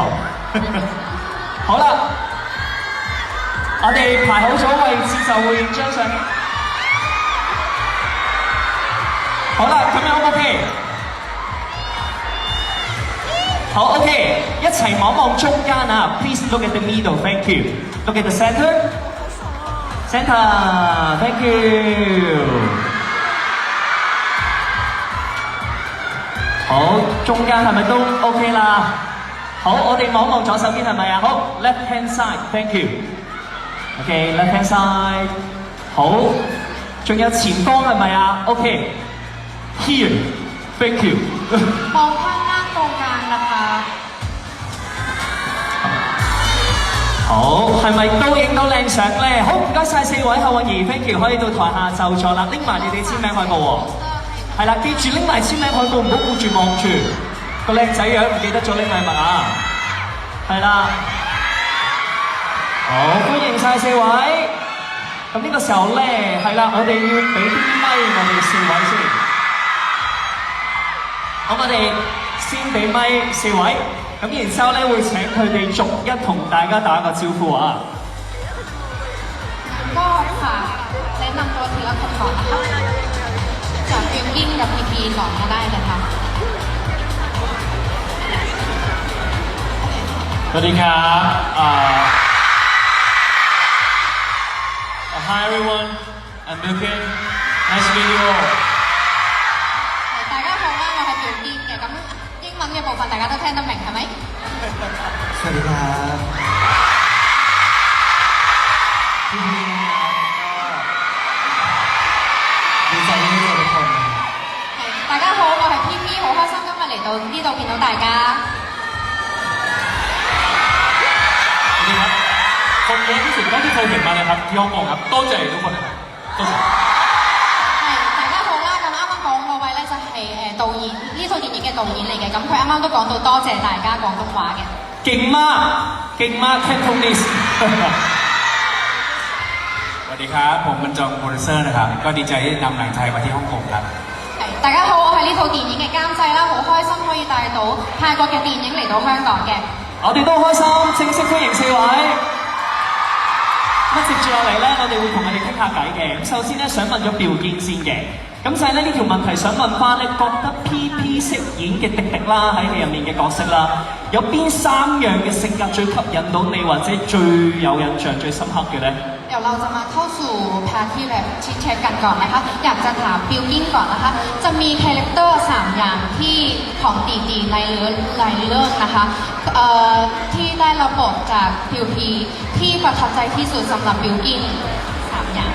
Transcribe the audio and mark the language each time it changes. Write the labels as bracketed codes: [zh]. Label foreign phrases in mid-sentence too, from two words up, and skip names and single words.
[yue] 好啦，我哋排好咗位置就會影張相。好啦，咁樣 OK。好 OK， 一齊望望中間啊 ！ [en] Please look at the middle, thank you. Look at the center. Center, thank you. [yue] 好，中間係咪都 OK 啦？好，我哋望望左手邊係咪啊？ [en] 好 ，left hand side，thank you。OK，left hand side。 [yue] 好，仲有前方係咪啊 ？ [en] OK，here，thank you。 [th] มองข้างล่างตรงกลางนะคะ。 [yue] 好，係咪都影到靚相咧？好，唔該晒4位幸運兒 ， [en] thank you， [yue] 可以到台下就座啦，拎埋你哋簽名海報喎。係啦，記住拎埋簽名海報，唔好顧住望住個靚仔樣，唔記得咗拎禮物啊！係啦，好歡迎晒4位。咁呢個時候咧，係啦，我哋要俾啲咪我哋4位先。好，我哋先俾咪4位，咁然之後咧會請佢哋逐一同大家打個招呼啊！ [th] ก็ค่ะแนะนำตัวทีละคนก่อนนะคะจากฟิลกิ้งกับพีพีก่อนก็ได้เลยค่ะ สวัสดีครับ [en] Hi everyone, I'm Milken. Nice to meet you all. [yue] 大家好啦，我係表堅嘅，咁英文嘅部分大家都聽得明係咪？ [th] สวัสดีครับพี่พีนะครับก็ดีใจที่ได้เจอทุกคน [yue] 大家好，我係 PP， 好開心今日嚟到呢度見到大家。 [th] สวัสดีครับคนเยอะที่สุดเท่าที่เคยเห็นมาเลยครับที่ฮ่องกงครับ多謝ทุกคนนะครับ多謝 [yue] 大家好啦，咁啱啱講嗰位咧就係導演呢套電影嘅導演嚟嘅，咁佢啱啱都講到多謝大家廣東話嘅。 [th] 勁มาก Cantonese สวัสวัสดีครับผมบรรจงโปรดิวเซอร์นะครับก็ดีใจที่นำหนังไทยมาที่ฮ่องกงครับ [yue] 係，大家好，我係呢套電影嘅監製啦，好開心可以帶到泰國嘅電影嚟到香港嘅。我哋都開心，正式歡迎4位。咁接住落嚟咧，我哋會同佢哋傾下偈嘅。咁首先咧，想問咗表堅先嘅。咁就係咧呢條問題想問翻咧，覺得 PP 飾演嘅迪迪啦喺戲入面嘅角色啦，有邊3樣嘅性格最吸引到你，或者最有印象、最深刻嘅咧？ [th] เดี๋ยวเราจะมาเข้าสู่พาร์ทที่แบบชิดแชทกันก่อนนะคะอยากจะถามบิลกิ้นก่อนนะคะจะมีคาแรคเตอร์3อย่างที่ของตีในเรื่องนะคะที่ได้รับบทจากพิวพีที่ประทับใจที่สุดสำหรับบิลกิ้น3อย่าง